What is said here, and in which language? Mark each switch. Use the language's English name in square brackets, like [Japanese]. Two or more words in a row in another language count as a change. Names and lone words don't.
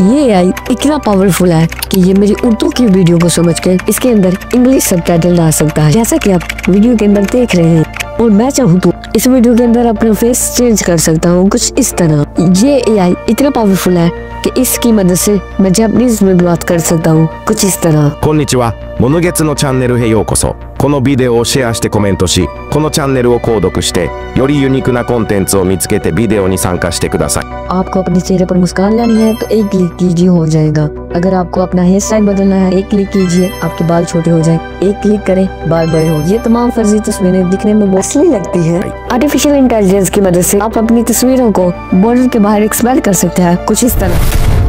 [Hindi] ये एआई इतना पावरफुल है कि ये मेरी उर्दू की वीडियो को समझ के इसके अंदर [English] English subtitle [Hindi] डाल सकता है, जैसा कि आप वीडियो के अंदर देख रहे हैं। और मैं चाहूँ तो इस वीडियो के अंदर अपना [English] face change [Hindi] कर सकता हूँ कुछ इस तरह। ये एआई इतना पावरफुल है कि इसकी मदद से मैं जापानीज में बात कर सकता हूँ कुछ इस तरह। [Japanese] こんにちは、モノゲツのチャンネルへようこそ。このビデオをシェアしてコメントし、このチャンネルを購読して、よりユニークなコンテンツを見つけてビデオに参加してください。 [Hindi] आपको अपने चेहरे पर मुस्कान लानी है तो एक क्लिक कीजिए हो जाएगा। अगर आपको अपना [English] hair style [Hindi] बदलना है एक क्लिक कीजिए, आपके बाल छोटे हो जाए, एक क्लिक करें बाल बड़े हो। ये तमाम फर्जी तस्वीरें दिखने में बहुत असली लगती है। [English] artificial intelligence [Hindi] की मदद से आप अपनी तस्वीरों को बॉर्डर के बाहर एक्सपेंड कर सकते हैं कुछ इस तरह।